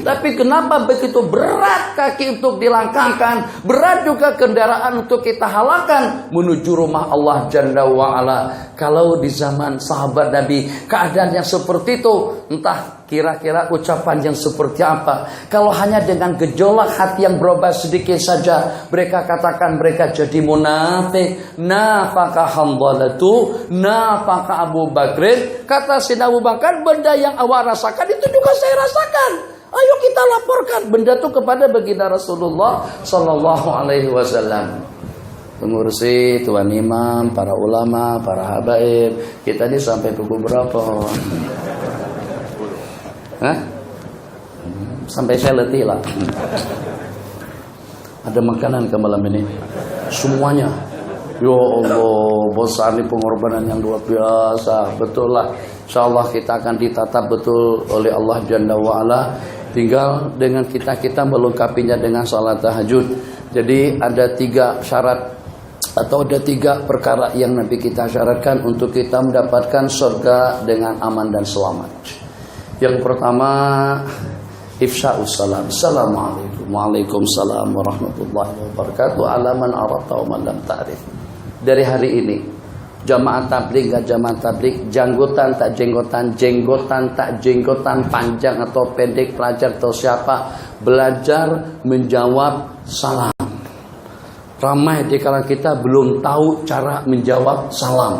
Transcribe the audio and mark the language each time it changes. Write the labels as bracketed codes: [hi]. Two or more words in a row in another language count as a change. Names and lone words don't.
[id] Tapi kenapa begitu berat kaki untuk dilangkahkan, berat juga kendaraan untuk kita halakan menuju rumah Allah [ar] جل وعلا? [id] Kalau di zaman sahabat Nabi keadaan yang seperti itu, entah kira-kira ucapan yang seperti apa. Kalau hanya dengan gejolak hati yang berubah sedikit saja, mereka katakan mereka jadi munafik. [ar] نافق حمدلة، نافق أبو بكر. [ms] Kata Sayyidina Abu Bakar, benda yang awak rasakan itu juga saya rasakan. Ayo kita laporkan benda itu kepada baginda Rasulullah [ar] صلى الله عليه وسلم. [ms] Pengurusi, tuan imam, para ulama, para habaib. Kita ini sampai pukul berapa? Hah? Sampai saya letih lah. Ada makanan ke malam ini semuanya. Ya Allah, besar ini pengorbanan yang luar biasa. Betul lah, insyaallah kita akan ditatap betul oleh Allah [ar] جل وعلا. [id] Tinggal dengan kita melengkapinya dengan salat tahajud. Jadi ada 3 syarat atau ada 3 perkara yang Nabi kita syaratkan untuk kita mendapatkan surga dengan aman dan selamat. Yang pertama, [ar] إفشاء السلام. السلام عليكم. وعليكم السلام ورحمة الله وبركاته. على من عرفت ومن لم تعرف. [id] Dari hari ini, jamaah tabligh gak jamaah tabligh, janggotan tak jenggotan, jenggotan tak jenggotan, panjang atau pendek, pelajar atau siapa, belajar menjawab salam. [ms] Ramai di kalangan kita belum tahu cara menjawab salam.